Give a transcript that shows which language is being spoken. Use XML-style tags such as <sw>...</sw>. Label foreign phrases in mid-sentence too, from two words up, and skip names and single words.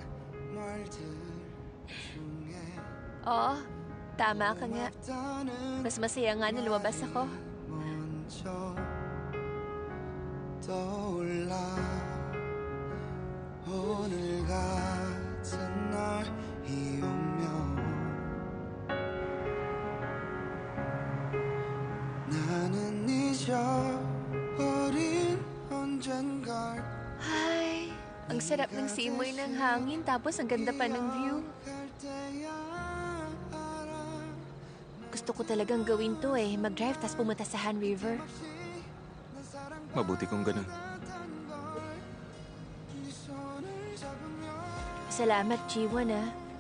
<tl>Oo, tama ka nga. Mas masaya nga na lumabas ako.</tl> <ko>떠올라 오늘 같은 날이 오면 나는 잊어버린 언젠가</ko> <tl>Ay, ang sarap ng simoy ng hangin tapos ang ganda pa ng view. Gusto ko talagang gawin to eh, mag-drive tapos pumunta sa Han River. Mabuti kung ganun. Salamat, G1 ah.</tl>